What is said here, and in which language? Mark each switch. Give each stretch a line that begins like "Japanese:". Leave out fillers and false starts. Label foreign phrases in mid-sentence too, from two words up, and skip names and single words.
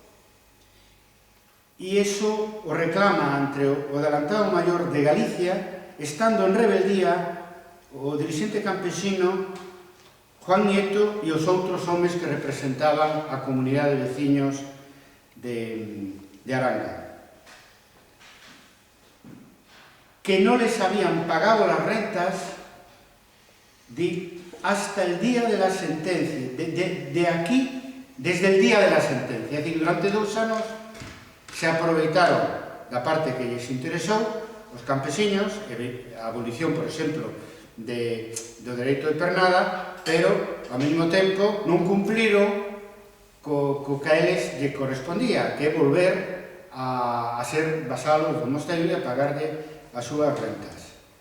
Galician: E iso o reclama ante o adelantado Maior de Galicia, estando en rebeldía o dirixente campesino Juan Nieto e os outros homes que representaban a comunidade de veciños de Aranga, que non
Spanish: les habían pagado las rentas hasta el día de la sentencia, de aquí, desde el día de la sentencia. Es decir,
Galician: durante 2 anos se aproveitaron da parte que lles interesou os campesiños, a abolición, por exemplo, do dereito de pernada, pero, ao mesmo tempo, non cumpliron co que a eles lle correspondía, que é volver a ser vasalos do mosteiro e a pagarlle as súas rentas.